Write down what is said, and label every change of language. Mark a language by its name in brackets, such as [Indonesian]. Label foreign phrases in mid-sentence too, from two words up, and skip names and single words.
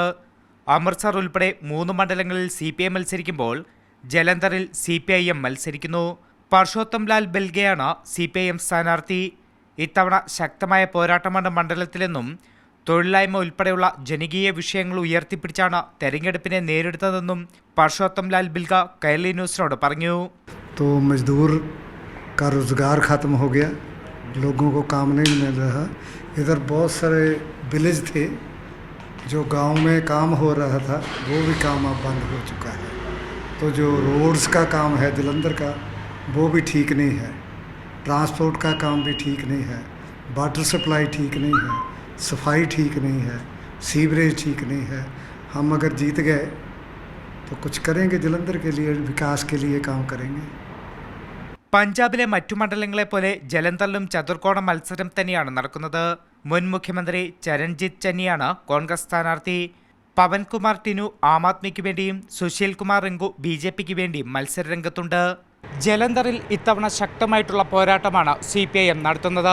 [Malayalam] അമൃത്സർ ഉൾപ്പെടെ 3 മണ്ഡലങ്ങളിൽ CPI മത്സരിക്കുമ്പോൾ ജലന്ധറിൽ CPIM മത്സരിക്കുന്നു. പർഷോത്തം ലാൽ ബൽഗയാണ് CPIM സ്ഥാനാർത്ഥി. ഇത്തവണ ശക്തമായ പോരാട്ടമാണ് മണ്ഡലത്തിലെന്നും തൊഴിലില്ലായ്മ ഉൾപ്പെടെയുള്ള ജനകീയ വിഷയങ്ങൾ ഉയർത്തിപ്പിടിച്ചാണ് തെരഞ്ഞെടുപ്പിനെ നേരിടുന്നതെന്നും പർഷോത്തം ലാൽ ബിൽഗ കൈരളി ന്യൂസിനോട് പറഞ്ഞു. [Hindi] मजदूर का रोज़गार ख़त्म हो गया, लोगों को काम नहीं मिल रहा. इधर बहुत सारे विलेज थे जो गांव में काम हो रहा था, वो भी काम अब बंद हो चुका है. तो जो रोड्स का काम है जलंधर का, वो भी ठीक नहीं है. ट्रांसपोर्ट का काम भी ठीक नहीं है. [English] water supply [Hindi] ठीक नहीं है. सफाई ठीक नहीं है. सीवरेज ठीक नहीं है. हम अगर जीत गए तो कुछ करेंगे, जलंधर के लिए विकास के लिए काम करेंगे. [Malayalam] പഞ്ചാബിലെ മറ്റു മണ്ഡലങ്ങളെ പോലെ ജലന്ധറിലും ചതുർക്കോണ മത്സരം തന്നെയാണ് നടക്കുന്നത്. മുൻ മുഖ്യമന്ത്രി ചരൺജിത്ത് ചന്നിയാണ് കോൺഗ്രസ് സ്ഥാനാർത്ഥി. പവൻകുമാർ ടിനു ആം ആദ്മിക്ക് വേണ്ടിയും സുശീൽ കുമാർ റിങ്കു BJPക്ക് വേണ്ടിയും മത്സരരംഗത്തുണ്ട്. ജലന്ധറിൽ ഇത്തവണ ശക്തമായിട്ടുള്ള പോരാട്ടമാണ് CPIM നടത്തുന്നത്.